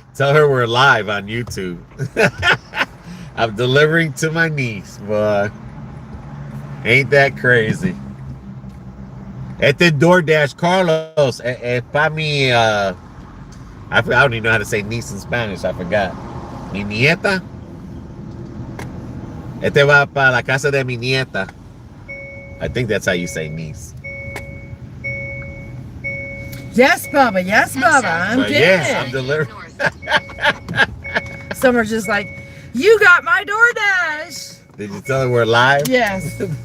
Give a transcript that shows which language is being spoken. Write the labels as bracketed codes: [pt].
[en] Tell her we're live on YouTube. I'm delivering to my niece, boy. Ain't that crazy? [es] Este [en] Doordash Carlos. [es] Pa mi, [en] I don't even know how to say niece in Spanish. I forgot. [es] Mi nieta. Este va para la casa de mi nieta. [en] I think that's how you say niece. Yes, Bubba. Yes, Bubba. I'm But getting yes, it. I'm delivering. Some are just like, you got my DoorDash. Did you tell her we're live? Yes.